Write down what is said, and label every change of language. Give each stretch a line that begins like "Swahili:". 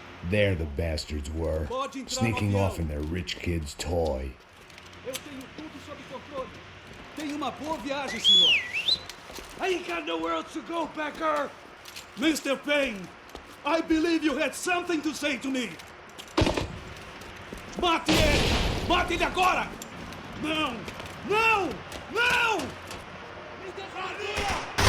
English: There the bastards were, sneaking off in their rich kid's toy.
Portuguese: Eu tenho tudo sob controle. Tenha uma boa viagem, senhor.
English: I ain't got nowhere else to go, Becker! Mr. Payne, I believe you had something to say to me.
Portuguese: Mate ele! Mate ele agora! Não! Não! Não! Me deixa.